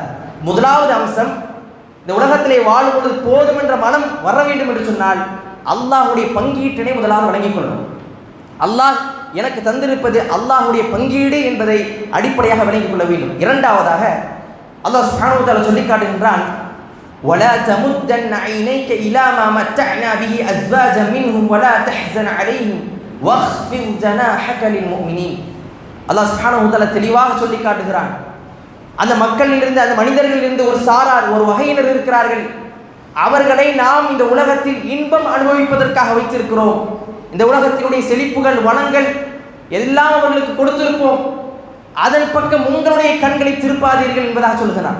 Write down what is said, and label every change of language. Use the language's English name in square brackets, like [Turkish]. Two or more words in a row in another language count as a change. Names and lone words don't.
[Tamil] முதலாவது அம்சம், இந்த உலகத்திலே வாழும் பொழுது போதும் என்ற மனம் வர வேண்டும் என்று சொன்னால் அல்லாஹ்வுடைய பங்கீட்டினை முதலாவது வழங்கிக் கொள்ளணும். அல்லாஹ் எனக்கு தந்திருப்பது அல்லாஹ்வுடைய பங்கீடு என்பதை அடிப்படையாக வழங்கிக் கொள்ள வேண்டும். இரண்டாவதாக அல்லாஹ் [Arabic] سبحانه وتعالى [Tamil] சொல்லி காட்டுகின்றான், [Arabic] ولا تمدن عينيك إلى ما متعنا به أزواجا منهم ولا تحزن عليهم واخفض جناحك للمؤمنين. [Tamil] அல்லாஹ் [Arabic] سبحانه وتعالى [Tamil] தெளிவாக சொல்லி காட்டுகிறான், அந்த மக்களிலிருந்து, அந்த மனிதர்களிலிருந்து ஒரு சாரார், ஒரு வகையினர் இருக்கிறார்கள், அவர்களை நாம் இந்த உலகத்தில் இன்பம் அனுபவிப்பதற்காக வைத்திருக்கிறோம், இந்த உலகத்தினுடைய செழிப்புகள் வளங்கள் எல்லாம் அவர்களுக்கு கொடுத்திருப்போம், அதன் பக்கம் உங்களுடைய கண்களை திருப்பாதீர்கள் என்பதாக சொல்கிறான்.